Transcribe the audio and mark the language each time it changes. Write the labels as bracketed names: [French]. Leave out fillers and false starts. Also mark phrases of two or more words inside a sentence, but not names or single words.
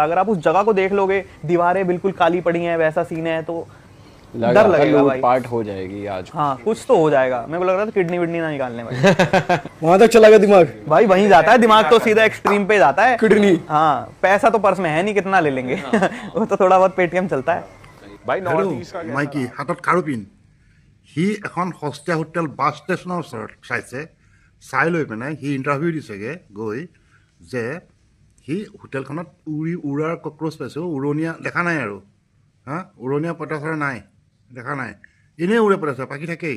[Hindi] अगर आप उस जगह को देख लोगे, दीवारें बिल्कुल काली पड़ी हैं, वैसा सीन है, तो डर लगेगा भाई। पार्ट हो जाएगी आज। हाँ, कुछ तो हो जाएगा। मेरे को लग रहा था किडनी विडनी ना निकालने भाई। वहां तक चला गया दिमाग भाई, वहीं जाता है दिमाग, तो सीधा एक्सट्रीम पे जाता है। किडनी। हाँ, पैसा तो पर्स में है नहीं, कितना ले लेंगे। वो तो थोड़ा बहुत पेटीएम चलता है भाई नॉर्थ ईस्ट का [Assamese] মাইকী হাতত খাৰুপিন, সি এখন সস্তীয়া হোটেল বাছ ষ্টেচনৰ ওচৰত চাইছে। চাই লৈ পেলাই সি ইণ্টাৰভিউ দিছেগৈ গৈ, যে সি হোটেলখনত উৰাৰ কক্ৰচ পাইছে, উৰণীয়া দেখা নাই আৰু, উৰণীয়া পঁইতাচোৰা নাই, দেখা নাই, এনেই উৰে পঁইতাচোৰা, পাখি থাকেই।